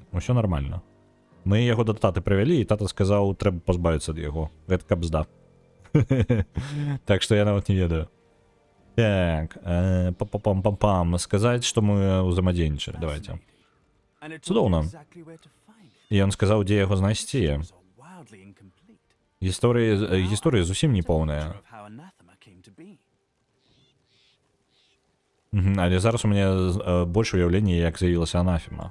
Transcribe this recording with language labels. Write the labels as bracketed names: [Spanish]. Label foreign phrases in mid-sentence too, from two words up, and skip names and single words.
[Belarusian] Усё нормально. Мы яго да таты прывялі, і тата сказаў, трэба пазбавіцца ад яго. Гэта кабзда. Так што я нават не ведаю. Так, пам-пам-пам-пам. Сказаць, што мы ўзаемадзейнічалі. Давайте. Цудоўна. І ён сказаў, дзе яго знайсці. Гісторыя зусім не поўная. Але зараз у мяне больш уяўлення, як з'явілася анафема.